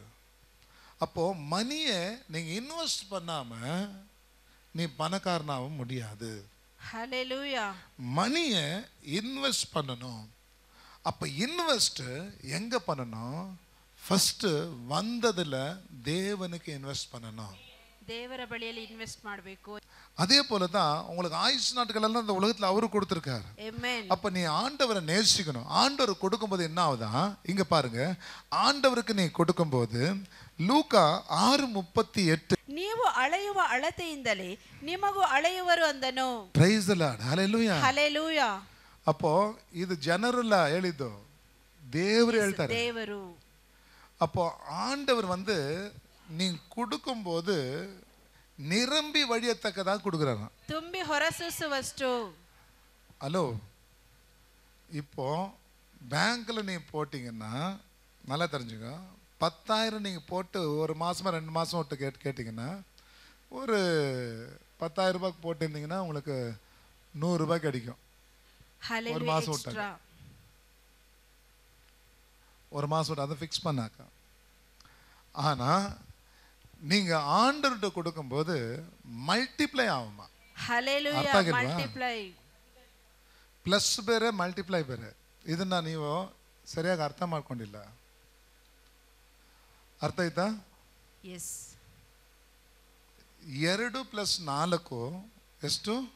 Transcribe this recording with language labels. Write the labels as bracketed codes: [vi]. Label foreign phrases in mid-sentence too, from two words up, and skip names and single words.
[ta] அப்போ மணியை நீங்கள் இன்வெஸ்ட் பண்ணாம நீ பணக்காரனாகவும் முடியாது. ஹalleluya. மணியை இன்வெஸ்ட் பண்ணணும். அப்போ இன்வெஸ்ட் எங்கே பண்ணணும்? ஃபஸ்ட்டு வந்ததில் தேவனுக்கு இன்வெஸ்ட் பண்ணணும். [kn] ದೇವರ ಬಳಿಯಲ್ಲಿ ಇನ್ವೆಸ್ಟ್ ಮಾಡಬೇಕು. [ta] அதே போல தான் உங்களுக்கு ஆயுஷ் நாட்கள் எல்லாம் இந்த உலகத்தில் அவரு கொடுத்துருக்காரு. அப்போ நீ ஆண்டவரை நேசிக்கணும். ஆண்டவர் கொடுக்கும்போது என்ன ஆகுதா? இங்க பாருங்க, ஆண்டவருக்கு நீ கொடுக்கும்போது லூக்கா 6:38 [kn] ನೀವು ಅಳೆಯುವ ಅಳತೆಯಿಂದಲೇ ನಿಮಗೂ ಅಳೆಯುವರು ಅಂದನು. [en] Praise the Lord. [kn] ಹalleluya. ಹalleluya. [ta] அப்போ இது ஜெனரலா [kn] ಹೇಳಿದ್ದು ದೇವರು ಹೇಳ್ತಾರೆ. ದೇವರು. [ta] அப்போ ஆண்டவர் வந்து நீ கொடுக்கும்போது நிரம்பி வழியத்தக்கதான் கொடுக்குறாராம். [kn] ತುಂಬಿ ಹೊರಸೂಸುವಷ್ಟು. [ta] ஹலோ, இப்போ பேங்க்ல நீ போட்டிங்கன்னா நல்லா தெரிஞ்சுங்க, 10,000 நீங்கள் போட்டு ஒரு மாதமா 2 மாதம் விட்டு கேட்டிங்கன்னா ஒரு 10,000 ரூபாய்க்கு போட்டிருந்தீங்கன்னா உங்களுக்கு 100 ரூபாய் கிடைக்கும். ஒரு மாதம் விட்டாங்க, ஒரு மாதம் விட்டு அதை ஃபிக்ஸ் பண்ணாக்கா. ஆனால் நீங்கள் ஆண்டவர்கிட்ட கொடுக்கும்போது மல்டிப்ளை ஆகுமா? [kn] ಮಲ್ಟಿಪ್ಲೈ ಪ್ಲಸ್ ಬೇರೆ ಮಲ್ಟಿಪ್ಲೈ ಬೇರೆ. ಇದನ್ನ ನೀವು ಸರಿಯಾಗಿ ಅರ್ಥ ಮಾಡ್ಕೊಂಡಿಲ್ಲ. ಅರ್ಥ ಆಯ್ತಾ? ಎಸ್. 2 + 4 ಎಷ್ಟು?